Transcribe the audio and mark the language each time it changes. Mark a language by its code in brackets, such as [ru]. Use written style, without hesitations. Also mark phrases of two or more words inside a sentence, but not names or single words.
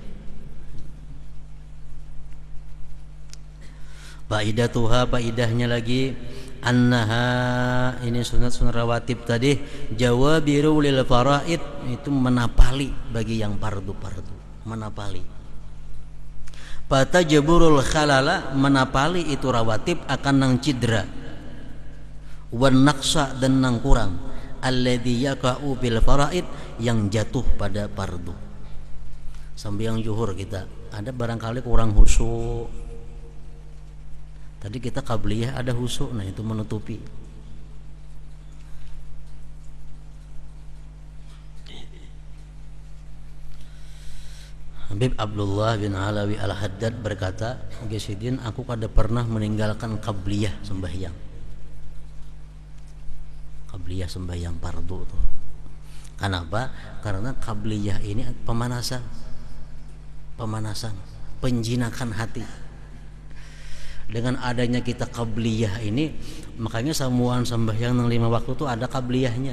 [bjn] Faidatuha, faidahnya lagi, annaha, ini sunat-sunat rawatib tadi, [ar] jawabiru lil faraid, [bjn] itu menapali bagi yang fardu-fardu, menapali. [ar] Fatajburul khalala, [bjn] menapali itu rawatib akan nang cidra, [ar] wan naqsa, [bjn] dan nang kurang, [ar] alladzi yaqa'u bil faraid, [bjn] yang jatuh pada fardu. Sambil yang zuhur kita ada barangkali kurang khusyuk. Tadi kita qabliyah ada khusyuk, nah itu menutupi. Habib Abdullah bin Alawi Al-Haddad berkata, Ghasidin, aku kada pernah meninggalkan qabliyah sembahyang. Qabliyah sembahyang fardu tuh. Kenapa? Karena qabliyah ini pemanasan, penjinakan hati. Dengan adanya kita qabliyah ini, makanya samuan sembahyang nang 5 waktu tuh ada qabliyahnya.